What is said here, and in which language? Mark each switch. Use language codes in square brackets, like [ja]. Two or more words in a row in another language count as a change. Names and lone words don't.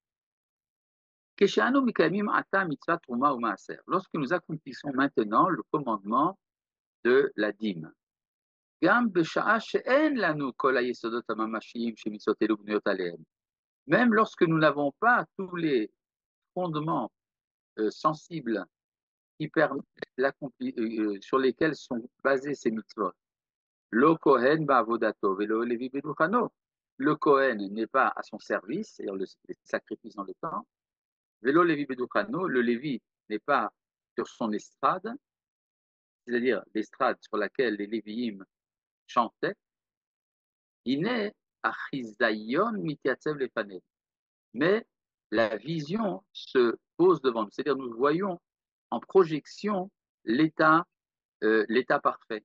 [fr] Lorsque nous accomplissons maintenant le commandement de la dîme, même lorsque nous n'avons pas tous les fondements sensibles qui permettent sur lesquels sont basés ces mitzvot. [he] לא כהן בעבודתו ולא לוי בדוכנו. [fr] Le Kohen n'est pas à son service, c'est-à-dire le sacrifice dans le temps. [he] ולא לוי בדוכנו, [fr] le Lévi n'est pas sur son estrade, c'est-à-dire l'estrade sur laquelle les Lévi'im chantaient. [he] הנה החזיון מתייצב לפנינו. [fr] Mais la vision se pose devant nous, c'est-à-dire nous voyons en projection l'état parfait.